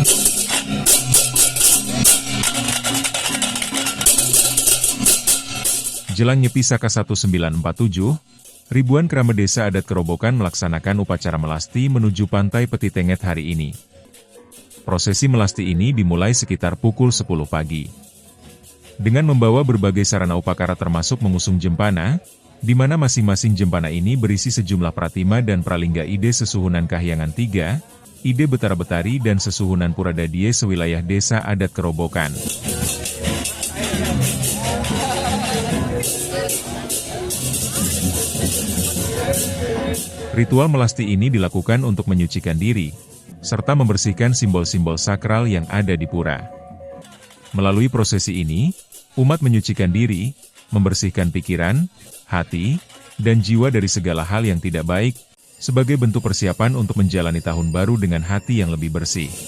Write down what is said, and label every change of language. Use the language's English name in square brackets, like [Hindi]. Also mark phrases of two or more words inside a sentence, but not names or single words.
[Indonesian] Jelang Nyepi Saka 1947, ribuan keramat desa adat Kerobokan melaksanakan upacara melasti menuju pantai Petitenget hari ini. Prosesi melasti ini dimulai sekitar pukul 10 pagi. Dengan membawa berbagai sarana upakara termasuk mengusung jempana, di mana masing-masing jempana ini berisi sejumlah pratima dan pralingga ide sesuhunan Kahyangan 3, ide Betara-Betari dan sesuhunan Puradadie sewilayah desa adat Kerobokan. Ritual melasti ini dilakukan untuk menyucikan diri, serta membersihkan simbol-simbol sakral yang ada di pura. Melalui prosesi ini, umat menyucikan diri, membersihkan pikiran, hati, dan jiwa dari segala hal yang tidak baik, sebagai bentuk persiapan untuk menjalani tahun baru dengan hati yang lebih bersih.